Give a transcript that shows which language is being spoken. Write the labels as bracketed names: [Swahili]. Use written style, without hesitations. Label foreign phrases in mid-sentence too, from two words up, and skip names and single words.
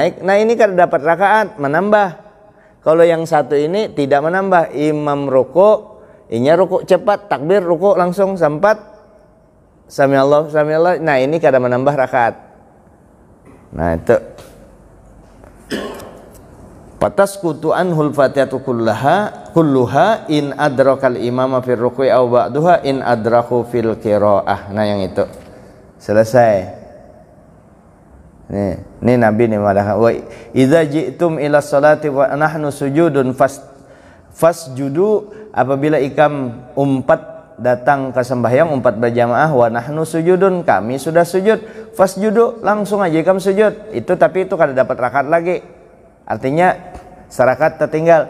[Banjar] Nah, ini kan dapat rakaat menambah. Kalau yang satu ini tidak menambah, imam ruku, inya ruku cepat, takbir ruku langsung sampat [Arabic] سمع الله. [Banjar] Nah, ini kada menambah rakaat. Nah, itu [Arabic] فتسقط عنه الفاتحة كلها إن أدرك الإمام في الركوع أو بعدها إن أدرك في القراءة. [Banjar] Nah, yang itu selesai. Ini Nabi nih madah. [Arabic] وإذا جئتم إلى الصلاة ونحن سجود فاسجدوا [Banjar] sujudun fasjudu, apabila ikam umpat datang ke sembahyang, umpat berjamaah, [Arabic] ونحن سجود, [Banjar] kami sudah sujud, fasjudu, langsung aja ikam sujud. Itu tapi itu kada dapat rakaat lagi. Artinya serakat tertinggal.